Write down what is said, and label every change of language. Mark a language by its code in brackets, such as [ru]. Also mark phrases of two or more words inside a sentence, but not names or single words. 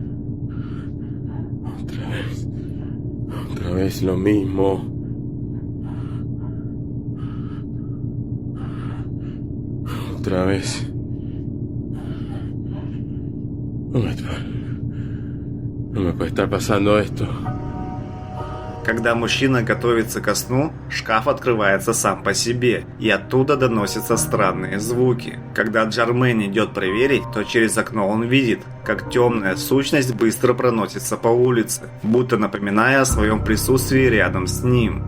[es] Otra vez. Otra vez lo mismo. Otra vez. No me puede estar pasando esto. [ru] Когда мужчина готовится ко сну, шкаф открывается сам по себе, и оттуда доносятся странные звуки. Когда Джермейн идет проверить, то через окно он видит, как темная сущность быстро проносится по улице, будто напоминая о своем присутствии рядом с ним.